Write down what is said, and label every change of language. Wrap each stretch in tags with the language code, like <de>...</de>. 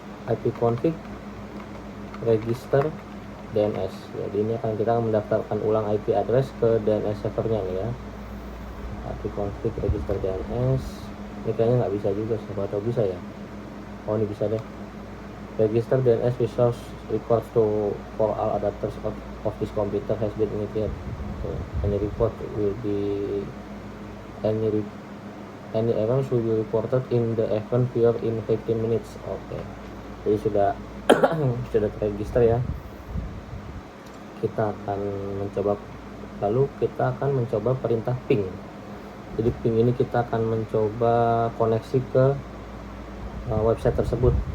<en>ipconfig register DNS.</en> <id>Jadi ini akan kita mendaftarkan ulang IP address ke DNS servernya nih ya.</id> <en>ipconfig register DNS.</en> <id>Ini kayaknya nggak bisa juga, siapa tahu bisa ya. Oh, ini bisa deh.</id> <en>Register DNS resource records for all adapters of this computer has been initiated. Any report will be any event should be reported in the event viewer in 15 minutes.</en> <id>Oke. Jadi sudah sudah terregister ya. Kita akan mencoba, lalu kita akan mencoba perintah ping. Jadi ping ini kita akan mencoba koneksi ke website tersebut.</id>